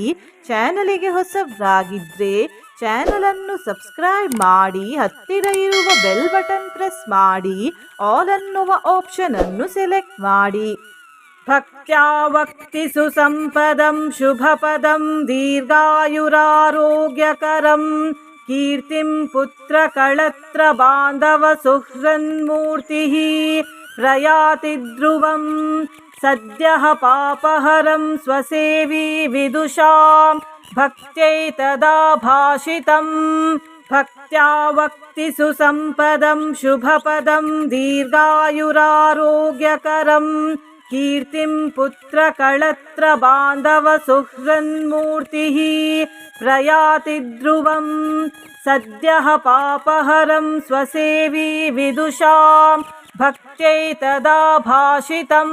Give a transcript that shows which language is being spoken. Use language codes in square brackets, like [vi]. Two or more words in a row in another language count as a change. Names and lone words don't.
[kn] ಚಾನಲಿಗೆ ಹೊಸಬರಾಗಿದ್ದರೆ ಚಾನಲನ್ನು ಸಬ್ಸ್ಕ್ರೈಬ್ ಮಾಡಿ, ಹತ್ತಿರ ಇರುವ [en] bell button [kn] ಪ್ರೆಸ್ ಮಾಡಿ, ಆಲ್ ಅನ್ನುವ ಆಪ್ಷನ್ ಅನ್ನು ಸೆಲೆಕ್ಟ್ ಮಾಡಿ. [sa] ಭಕ್ತ್ಯಾ ವಕ್ತಿ ಸುಸಂಪದಂ ಶುಭಪದಂ ದೀರ್ಘಾಯುರಾರೋಗ್ಯಕರಂ ಕೀರ್ತಿಂ ಪುತ್ರ ಕಳತ್ರ ಬಾಂಧವ ಸುಹೃನ್ಮೂರ್ತಿ ಪ್ರಯಾತಿ ಧ್ರುವಂ ಸದ್ಯಃ ಪಾಪಹರಂ ಸ್ವಸೇವಿ ವಿದುಷಾಂ ಭಕ್ತ್ಯೈತದಾ ಭಾಷಿತಂ. ಭಕ್ತ್ಯಾ ವಕ್ತಿ ಸುಸಂಪದಂ ಶುಭಪದಂ ದೀರ್ಘಾಯುರಾರೋಗ್ಯಕರಂ ಕೀರ್ತಿಂ ಪುತ್ರ ಕಳತ್ರ ಬಾಂಧವ ಸುಹೃನ್ಮೂರ್ತಿ ಪ್ರಯಾತಿ ಧ್ರುವಂ ಸದ್ಯಃ ಪಾಪಹರಂ ಸ್ವಸೇವಿ ವಿದುಷಾಂ ಭಕ್ತ್ಯೈತದಾ ಭಾಷಿತಂ.